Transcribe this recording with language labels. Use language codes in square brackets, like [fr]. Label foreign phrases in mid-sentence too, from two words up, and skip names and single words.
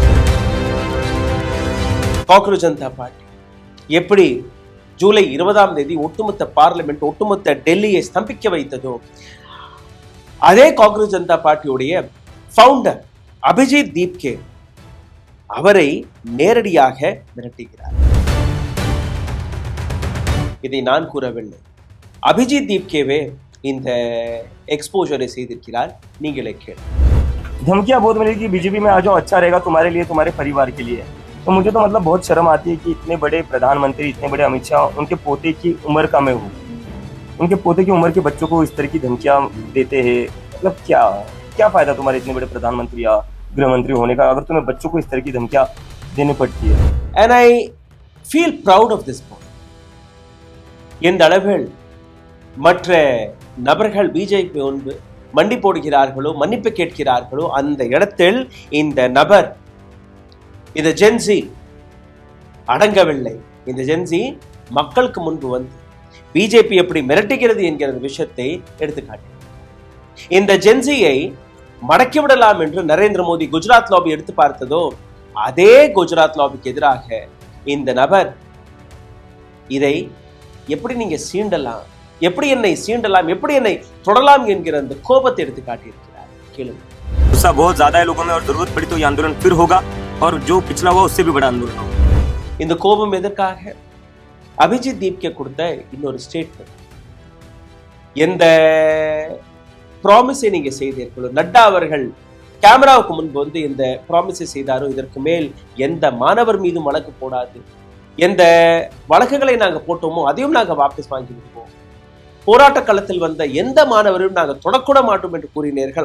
[ta] காக்ரோச் ஜனதா பார்ட்டி எப்படி ஜூலை 20ஆம் தேதி ஒட்டுமொத்த பார்லிமெண்ட், ஒட்டுமொத்த டெல்லியை ஸ்தம்பிக்க வைத்ததோ, அதே காக்ரோச் ஜனதா பார்ட்டியுடைய ஃபவுண்டர் அபிஜித் தீப்கே அவரை நேரடியாக மிரட்டுகிறார். இதை நான் கூறவில்லை, அபிஜித் தீப்கேவே இந்த एक्सपोजर செய்திருக்கிறார். நீங்களே கேளு. [hi] धमकियां बहुत मिली कि बीजेपी में आ जाओ, अच्छा रहेगा तुम्हारे लिए, तुम्हारे परिवार के लिए। तो मुझे तो मतलब बहुत शर्म आती है कि इतने बड़े प्रधानमंत्री, इतने बड़े अमित शाह, उनके पोते की उम्र का मैं हूँ, उनके पोते की उम्र के बच्चों को इस तरह की धमकियां देते हैं। मतलब क्या फायदा तुम्हारे इतने बड़े प्रधानमंत्री या गृह मंत्री होने का, अगर तुम्हें बच्चों को इस तरह की धमकियां देनी पड़ती है। [en] and I feel proud of this boy. [ta] எந்த அளவில் மற்ற நபர்கள் பிஜேபி முன்பு மண்டி போடுகிறார்களோ மன்னிப்பு கேட்கிறார்களோ அந்த இடத்தில் இந்த நபர் இந்த ஜென்சி அடங்கவில்லை. இந்த ஜென்சி மக்களுக்கு முன்பு வந்து பிஜேபி எப்படி மிரட்டுகிறது என்கிற விஷயத்தை எடுத்துக்காட்டு. இந்த ஜென்சியை மடக்கிவிடலாம் என்று நரேந்திர மோடி குஜராத் லாபி எடுத்து பார்த்ததோ அதே குஜராத் லாபிக்கு எதிராக இந்த நபர் இதை எப்படி நீங்க சீண்டலாம், எப்படி என்னை சீண்டலாம், எப்படி என்னை தொடலாம் என்கிற அந்த கோபத்தை எடுத்து காட்டியிருக்கிறார். கேளுங்க. [hi] गुस्सा बहुत ज्यादा है लोगों में और जरूरत पड़ी तो ये आंदोलन फिर होगा और जो पिछला हुआ उससे भी बड़ा आंदोलन होगा. [ta] இந்த கோபம் எதற்காக? அபிஜித் தீப்கே கொடுத்த இன்னொரு ஸ்டேட்மெண்ட். எந்த ப்ராமிஸை நீங்க செய்தீர்களோ, நட்டா அவர்கள் கேமராவுக்கு முன்பு வந்து இந்த ப்ராமிஸை செய்தாரோ இதற்கு மேல் எந்த மாணவர் மீதும் வழக்கு போடாது, எந்த வழக்குகளை நாங்க போட்டோமோ அதையும் நாங்க வாபஸ் வாங்கி விடுவோம், போராட்ட களத்தில் வந்த எந்த மாணவரையும் நாங்க தொடக்கூட மாட்டோம் என்று கூறினீர்கள்.